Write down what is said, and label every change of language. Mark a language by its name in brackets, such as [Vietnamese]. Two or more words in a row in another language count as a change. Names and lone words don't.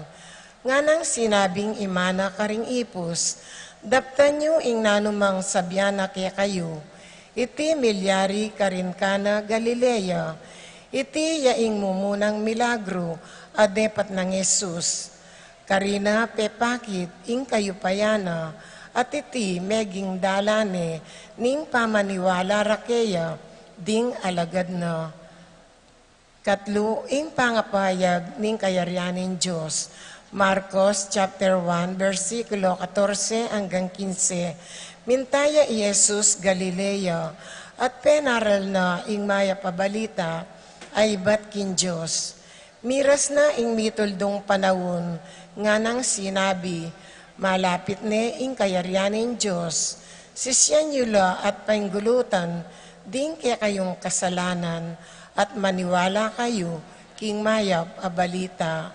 [Pampanga] Nga ng sinabing ima na karing ipos, daptan nyo ing nanumang sabyana kaya kayo, iti milyari karin kana Galilea, iti yaing mumunang milagro, adepat ng Jesus. Karina pepakit ing kayupayana, at iti meging dalane, ning pamaniwala rakeya, ding alagad na. Katlo, ing pangapayag ning kayaryanin Diyos. Marcos chapter 1, versikulo 14 hanggang 15. Mintaya Jesus Galilea, at penaral na ing maya pabalita, ay bat kin Diyos. Miras na ing mituldong panahon, nga nang sinabi, malapit ne ing kayaryanin Diyos, sisyan yula at painggulutan, din kaya kayong kasalanan, at maniwala kayo, king mayap abalita.